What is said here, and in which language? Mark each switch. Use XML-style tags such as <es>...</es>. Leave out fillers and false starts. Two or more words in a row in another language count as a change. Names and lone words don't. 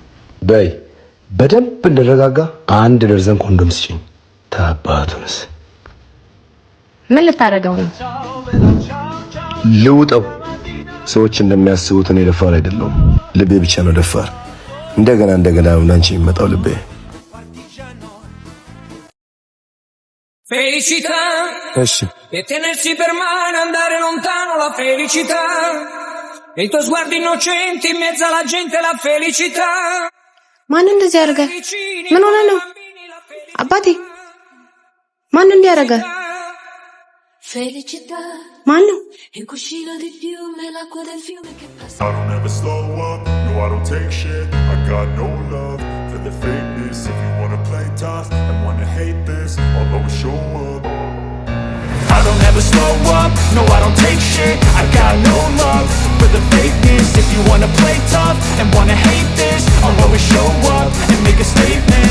<am>በይ በደንብ እንደረጋጋ 1 ደርዘን ኮንዶም ስጪኝ። ታባቱንስ ምን ልታደርገው ነው? ልውጠው። ሰዎች እንደሚያስቡት እኔ ደፋር አይደለሁም። ልቤ ብቻ ነው ደፋር። እንደገና አንቺ የሚመጣው ልቤ።</am> <it>Felicità, e tenersi per mano e andare lontano la felicità, e i tuoi sguardi innocenti in mezzo alla gente la felicità.</it> <am>ማን እንደዚህ ያደርጋ? ምን ሆነ ነው አባቴ? ማን እንዲህ ያደርጋ?</am> <it>Felicità,</it> <am>ማን ነው?</am> <it>e cuscino di piume l'acqua del fiume che passa.</it> <en>I don't ever slow up, no I don't take shit. I got no love for the fakeness. If you wanna play tough and wanna hate this, I'll always show up. I don't ever slow up, no I don't take shit. I got no love for the fakeness. If you wanna play tough and wanna hate this, I'll always show up and make a statement.</en>